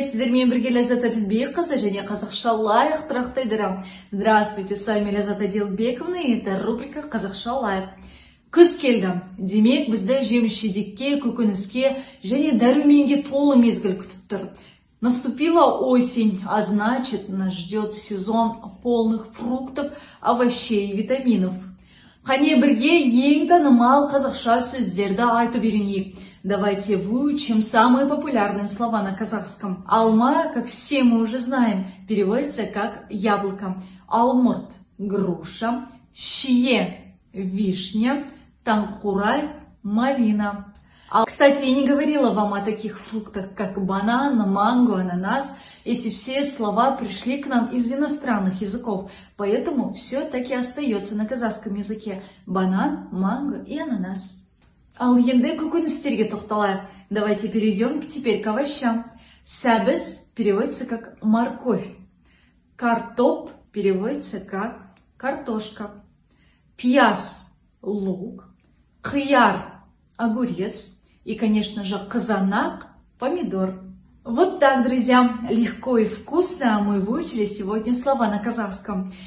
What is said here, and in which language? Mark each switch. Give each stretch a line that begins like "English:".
Kazakh: Сіздермен бірге Ләззат Әділбекқызы және қазақша лайық тұрақтайдырам.
Russian: Здравствуйте, с вами Ләззат Әділбековна, и это рубрика «Қазақша лайық».
Kazakh: Күз келді. Демек, бізді жеміс-жидекке, көкөніске және дәруменге толы мезгіл күтіп тұр.
Russian: Наступила осень, а значит, нас ждет сезон полных фруктов, овощей и витаминов.
Kazakh: Қане бірге ең танымал қазақша сөздерді айтып үйренейік.
Russian: Давайте выучим самые популярные слова на казахском. Алма, как все мы уже знаем, переводится как яблоко. Алмурт – груша. Шие – вишня. Танкурай – малина. Кстати, я не говорила вам о таких фруктах, как банан, манго, ананас. Эти все слова пришли к нам из иностранных языков, поэтому все таки остается на казахском языке. Банан, манго и ананас.
Kazakh: Ал енді көкөністерге тоқталайық.
Russian: Давайте перейдем теперь к овощам. Сәбіз переводится как морковь. Картоп переводится как картошка. Пияз – лук. Қияр – огурец. И, конечно же, казанак – помидор. Вот так, друзья, легко и вкусно мы выучили сегодня слова на казахском.